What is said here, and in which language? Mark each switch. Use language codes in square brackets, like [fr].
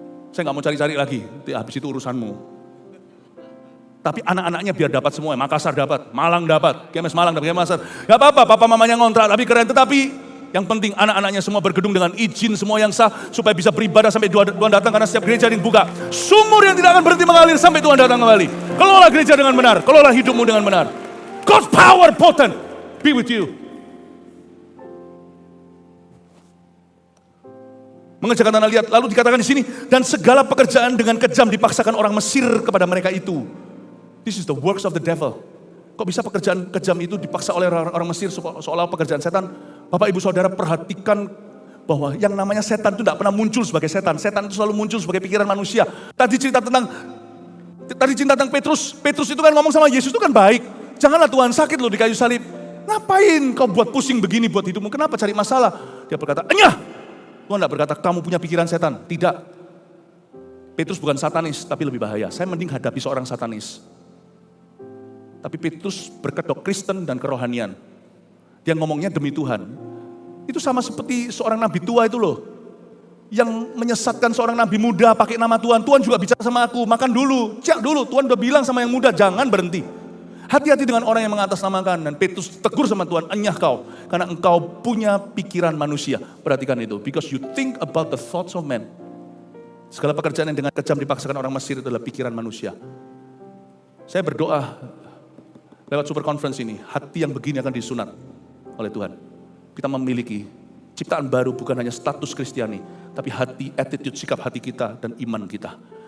[id] Saya gak mau cari-cari lagi, habis itu urusanmu. Tapi anak-anaknya biar dapat semua, Makassar dapat, Malang dapat, GMS Malang dapat, GMS Makassar. Gak apa-apa, papa mamanya ngontrak tapi keren, tetapi yang penting anak-anaknya semua bergedung dengan izin semua yang sah supaya bisa beribadah sampai Tuhan datang karena setiap gereja dibuka. Sumur yang tidak akan berhenti mengalir sampai Tuhan datang kembali. Kelola gereja dengan benar, kelola hidupmu dengan benar. [en] God's power potent be with you. [id] Mengerjakan tanah liat, lalu dikatakan di sini dan segala pekerjaan dengan kejam dipaksakan orang Mesir kepada mereka itu. [en] This is the works of the devil. [id] Kok bisa pekerjaan kejam itu dipaksa oleh orang Mesir seolah pekerjaan setan? Bapak ibu saudara perhatikan bahwa yang namanya setan itu tidak pernah muncul sebagai setan. Setan itu selalu muncul sebagai pikiran manusia. Tadi cerita tentang Petrus. Petrus itu kan ngomong sama Yesus itu kan baik. Janganlah Tuhan sakit loh di kayu salib. Ngapain kau buat pusing begini buat hidupmu? Kenapa cari masalah? Dia berkata, enyah. Tuhan tidak berkata kamu punya pikiran setan. Tidak. Petrus bukan satanis tapi lebih bahaya. Saya mending hadapi seorang satanis. Tapi Petrus berkedok Kristen dan kerohanian. Dia ngomongnya demi Tuhan. Itu sama seperti seorang nabi tua itu loh. Yang menyesatkan seorang nabi muda pakai nama Tuhan. Tuhan juga bicara sama aku, makan dulu, cek dulu. Tuhan udah bilang sama yang muda, jangan berhenti. Hati-hati dengan orang yang mengatasnamakan. Dan Petrus tegur sama Tuhan, enyah kau. Karena engkau punya pikiran manusia. Perhatikan itu. [en] Because you think about the thoughts of men. [id] Segala pekerjaan yang dengan kejam dipaksakan orang Mesir itu adalah pikiran manusia. Saya berdoa lewat super conference ini, hati yang begini akan disunat oleh Tuhan. Kita memiliki ciptaan baru bukan hanya status Kristiani, tapi hati, attitude, sikap hati kita dan iman kita.